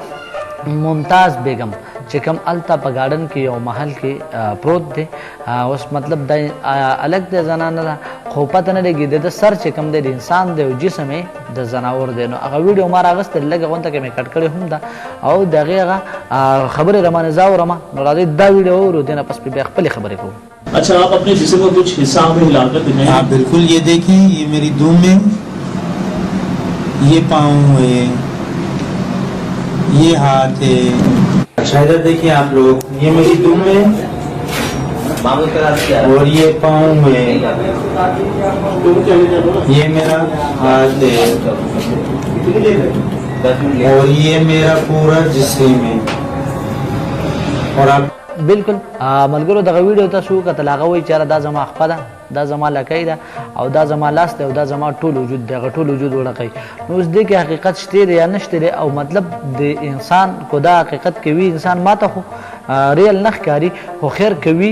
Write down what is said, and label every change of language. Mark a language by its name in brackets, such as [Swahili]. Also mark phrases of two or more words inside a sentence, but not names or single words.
[Pashto] ممتاز بیگم چې کوم الته په ګارډن کې یو محل کې پروت دی، اوس مطلب دا الګ د زنانه ده، خو پته نه لګي د سر چې کوم دی د انسان دی او جسم یې د زناور دی. نو هغه ویډیو ما راغوستې لږه غونته کې مې کټ کړې هم ده او د هغې هغه خبرې رامانې زه اورم. نو راځئ دا ویډیو اورو، دې نه پس بیا خپلې خبرې کوو. [Urdu] اچھا، آپ اپنے جسم کا کچھ حصہ میں ہلاکر دکھائیں. ہاں بالکل، یہ دیکھیے، یہ میری دم ہے، یہ پاؤں ہے، یہ ہاتھ ہے. اچھا ادھر دیکھیے آپ لوگ، یہ میری دم ہے اور یہ پاؤں ہے، یہ میرا ہاتھ ہے اور یہ میرا پورا جسم ہے. اور آپ [Pashto] بالکل ملګرو دغه ویډیو تاسو وکتل، هغه وایي چې یاره دا زما خپه ده، دا زما لکۍ ده او دا زما لاس دی او دا زما ټول وجود دی، هغه ټول وجود وړقی. نو اوس دې کې حقیقت شته دی یا نشته دی او مطلب د انسان کو دا حقیقت کوي انسان ماته خو ریل نه ښکاري خو خیر کوي.